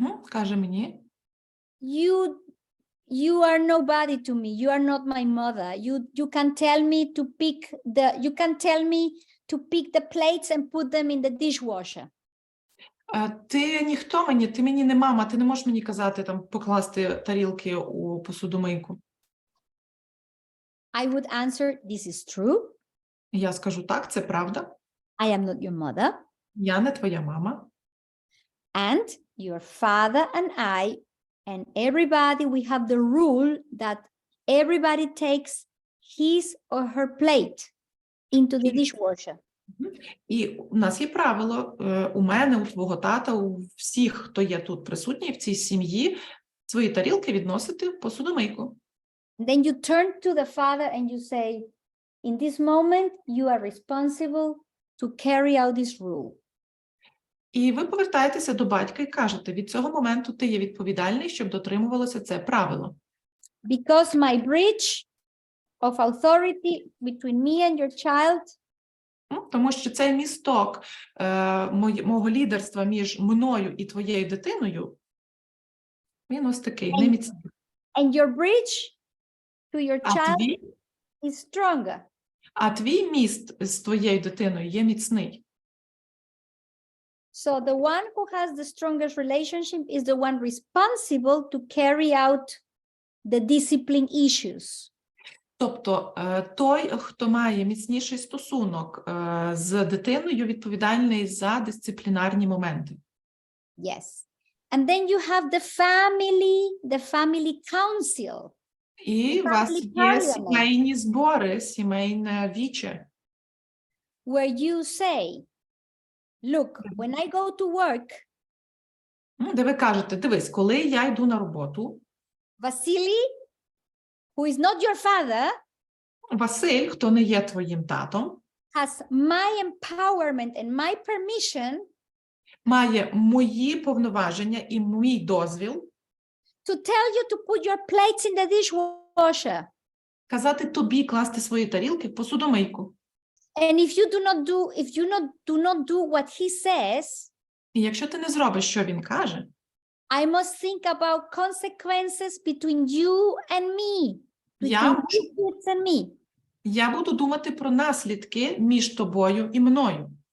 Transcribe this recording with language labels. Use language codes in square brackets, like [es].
[uk] каже мені, [en] you are nobody to me. You are not my mother. You can tell me to pick the plates and put them in the dishwasher. [uk] Ти ніхто мені, ти мені не мама, ти не можеш мені казати там покласти тарілки у посудомийку. [en] I would answer, this is true. [uk] Я скажу, так, це правда. [en] I am not your mother. [uk] Я не твоя мама. [en] And your father and I and everybody, we have the rule that everybody takes his or her plate into the dishwasher. [uk] І у нас є правило, у мене, у твого тата, у всіх, хто є тут присутній в цій сім'ї, свої тарілки відносити в посудомийку. [en] Then you turn to the father and you say, in this moment, you are responsible to carry out this rule. [uk] І ви повертаєтеся до батька і кажете, від цього моменту ти є відповідальний, щоб дотримувалося це правило. [en] Because my bridge of authority between me and your child, [uk] тому що цей місток мого лідерства між мною і твоєю дитиною, він ось такий, неміцний. [en] And your bridge to your child is stronger. [uk] А твій міст з твоєю дитиною є міцний. [en] So the one who has the strongest relationship is the one responsible to carry out the discipline issues. [uk] Тобто той, хто має міцніший стосунок з дитиною, відповідальний за дисциплінарні моменти. [en] Yes. And then you have the family council. [uk] І у вас є сімейні збори, сімейне віче. [en] where you say, look, when I go to work, [uk] Де ви кажете, дивись, коли я йду на роботу, [en] Vasily, who is not your father, [uk] Василь, хто не є твоїм татом, [en] has my empowerment and my permission [uk] має мої повноваження і мій дозвіл [en] to tell you to put your plates in the dishwasher. [uk] казати тобі класти свої тарілки в посудомийку. [en] And if you do not do what he says, [uk] І якщо ти не зробиш, що він каже, [en] I must think about consequences between you and me. [uk] Я- [en] Between you kids and me. [uk] я буду думати про наслідки між тобою і мною.